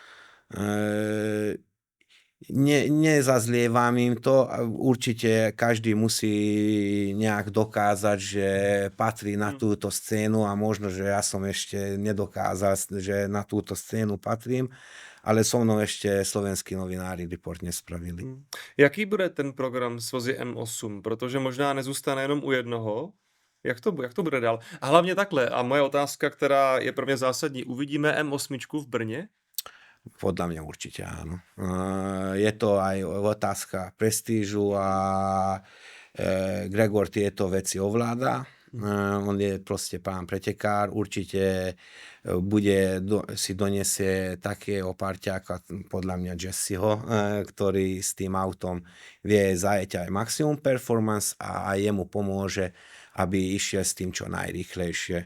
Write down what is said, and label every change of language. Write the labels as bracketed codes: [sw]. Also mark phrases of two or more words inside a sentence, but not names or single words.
[sk] Nezazlievam im to, určite každý musí nejak dokázať, že patrí na túto scénu a možno, že ja som ešte nedokázal, že na túto scénu patrím, ale so mnou ešte slovenskí novinári report nespravili. [cs] Jaký bude ten program s vozy M8? Protože možná nezůstane jenom u jednoho. Jak to bude dál? A hlavně takhle, a moje otázka, která je pro mě zásadní, uvidíme M8 v Brně? [sk] Podľa mňa určite áno. Je to aj otázka prestížu a Gregor tieto veci ovláda. On je proste pán pretekár, určite si donesie takého parťáka, podľa mňa Jesseho, ktorý s tým autom vie zajeť aj [en] maximum performance [sk] a jemu pomôže, aby išiel s tým čo najrýchlejšie.